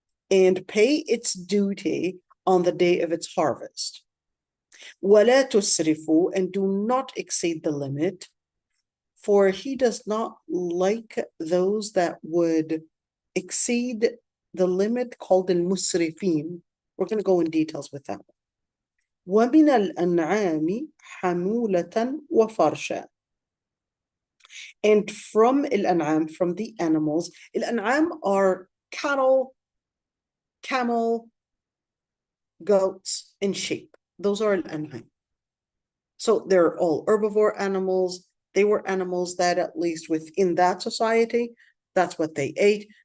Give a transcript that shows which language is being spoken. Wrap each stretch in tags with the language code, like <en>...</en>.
<en>And pay its duty on the day of its harvest.</en> <ar>ولا تسرفوا,</ar> <en>and do not exceed the limit, for he does not like those that would exceed the limit, called al-musrifin. We're going to go in details with that.</en> <ar>ومن الأنعام حمولة وفرشا.</ar> <en>And from al-an'am, from the animals, al-an'am are cattle, camel, goats, and sheep. Those are al-an'am. So they're all herbivore animals. They were animals that, at least within that society, that's what they ate.</en>